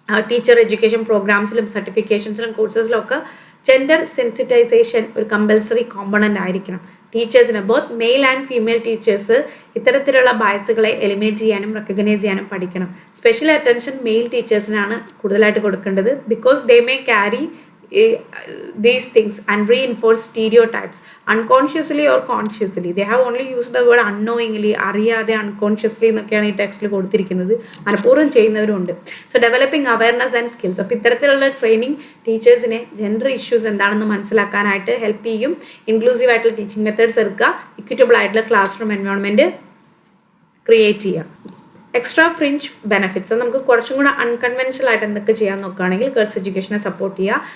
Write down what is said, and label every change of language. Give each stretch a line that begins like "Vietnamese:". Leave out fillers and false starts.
Malayalam: Teacher education പ്രോഗ്രാംസിലും സർട്ടിഫിക്കേഷൻസിലും കോഴ്സസിലും ഒക്കെ gender sensitisation ഒരു compulsory component ആയിരിക്കണം. ടീച്ചേഴ്സിന്
English: both male and female teachers
Malayalam: ഇത്തരത്തിലുള്ള ബയസുകളെ എലിമിനേറ്റ് ചെയ്യാനും റെക്കഗ്നൈസ് ചെയ്യാനും പഠിക്കണം. സ്പെഷ്യൽ അറ്റൻഷൻ മെയിൽ ടീച്ചേഴ്സിനാണ് കൂടുതലായിട്ട് കൊടുക്കേണ്ടത്.
English: Because they may carry these things and reinforce stereotypes unconsciously or consciously. They have only used the word unknowingly,
Malayalam: അറിയാതെ,
English: unconsciously
Malayalam: എന്നൊക്കെയാണ് ഈ ടെക്സ്റ്റിൽ കൊടുത്തിരിക്കുന്നത്. മനഃപൂർവ്വം ചെയ്യുന്നവരുണ്ട്.
English: So developing awareness and skills.
Malayalam: അപ്പോൾ ഇത്തരത്തിലുള്ള ട്രെയിനിങ് ടീച്ചേഴ്സിനെ ജെൻഡർ ഇഷ്യൂസ് എന്താണെന്ന് മനസ്സിലാക്കാനായിട്ട് ഹെൽപ്പ് ചെയ്യും. ഇൻക്ലൂസീവ് ആയിട്ടുള്ള ടീച്ചിങ് മെത്തേഡ്സ് എടുക്കുക. ഇക്വിറ്റബിൾ ആയിട്ടുള്ള ക്ലാസ് റൂം എൻവയോൺമെൻറ്റ് ക്രിയേറ്റ് ചെയ്യുക. എക്സ്ട്രാ ഫ്രിഞ്ച് ബെനിഫിറ്റ്സ് നമുക്ക് കുറച്ചും കൂടെ അൺകൺവെൻഷണൽ ആയിട്ട് എന്തൊക്കെ ചെയ്യാൻ നോക്കുകയാണെങ്കിൽ ഗേൾസ് എഡ്യൂക്കേഷനെ സപ്പോർട്ട് ചെയ്യുക.